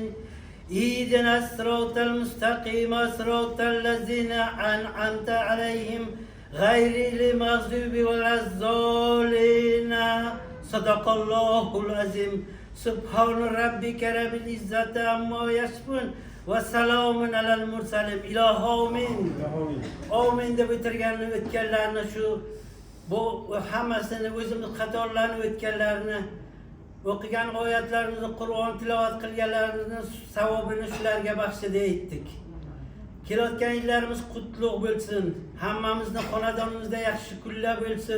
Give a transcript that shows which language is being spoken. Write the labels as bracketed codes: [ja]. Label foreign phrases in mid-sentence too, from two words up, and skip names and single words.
[ar] اهدنا الصراط المستقيم صراط الذين أنعمت عليهم غير المغضوب ولا الضالين صدق الله العظيم سبحان ربك رب العزة عما يصفون وسلام على المرسلين إله آمين آمين [uz] deb o'tganlarni shu bu hammasini o'zimiz xatolarni o'tganlarni o'qigan oyatlarimizni Qur'on tilovat qilganlarimizni savobini shularga baxshida etdik. Kelayotgan yillarimiz qutlug' bo'lsin. Hammamizning xonadonimizda yaxshi kunlar bo'lsin.